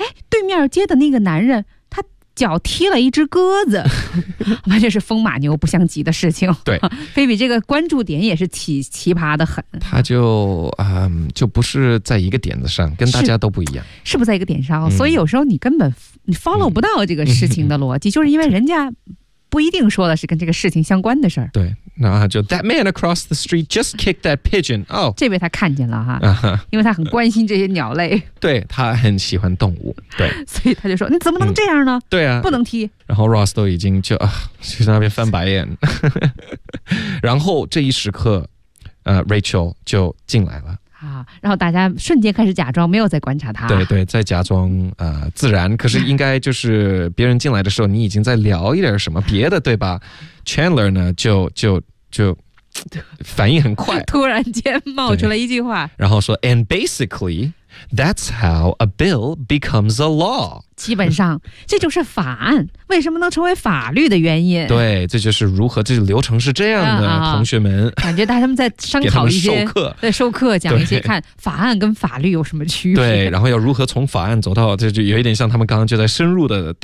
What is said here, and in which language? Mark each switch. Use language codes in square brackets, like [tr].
[zh] 对面街的那个男人他脚踢了一只鸽子，完全是风马牛不相及的事情。对， Phoebe 这个关注点也是奇葩的很，他就不是在一个点子上，跟大家都不一样，是不在一个点上、所以有时候你根本你 follow 不到这个事情的逻辑、就是因为人家不一定说的是跟这个事情相关的事儿。对，然后就 [en] That man across the street just kicked that pigeon、 [zh] oh, 这被他看见了哈， 因为他很关心这些鸟类，对，他很喜欢动物，对，所以他就说你怎么能这样呢、对啊，不能踢，然后 Ross 都已经就去那边翻白眼然后这一时刻Rachel 就进来了啊，然后大家瞬间开始假装没有在观察他，对对，在假装自然，可是应该就是别人进来的时候你已经在聊一点什么别的，对吧？ Chandler 呢就反应很快，突然间冒出了一句话，然后说 [en] And basically that's how a bill becomes a law， [zh] 基本上这就是法案为什么能成为法律的原因，对，这就是如何这流程是这样的、同学们感觉他们在商讨一些授课，在授课讲一些看法案跟法律有什么区别，对，然后要如何从法案走到，这就有一点像他们刚刚就在深入的